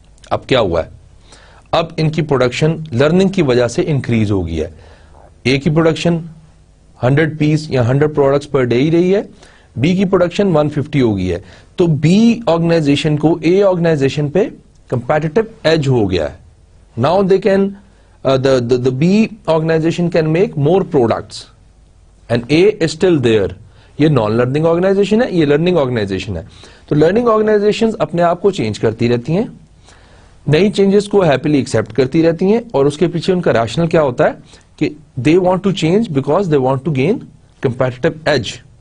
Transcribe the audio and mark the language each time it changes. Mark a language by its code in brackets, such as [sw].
[ur] اب کیا ہوا ہے, اب ان کی پروڈکشن لرننگ کی وجہ سے انکریز ہو گئی ہے. اے کی پروڈکشن 100 پیس یا 100 پروڈکٹس پر ڈے ہی رہی ہے, بی کی پروڈکشن 150 ہو گئی ہے. تو بی آرگنائزیشن کو اے آرگنائزیشن پہ کمپیٹیٹو ایج ہو گیا ہے. [en] Now they can the B organization can make more products and A is still there. [ur] یہ نان لرننگ آرگنائزیشن ہے, یہ لرننگ آرگنائزیشن ہے. تو لرننگ آرگنائزیشن اپنے آپ کو چینج کرتی رہتی ہیں, نئی چینجز کو ہیپیلی ایکسپٹ کرتی رہتی ہیں, اور اس کے پیچھے ان کا ریشنل کیا ہوتا ہے کہ [en] They want to change because they want to gain competitive edge.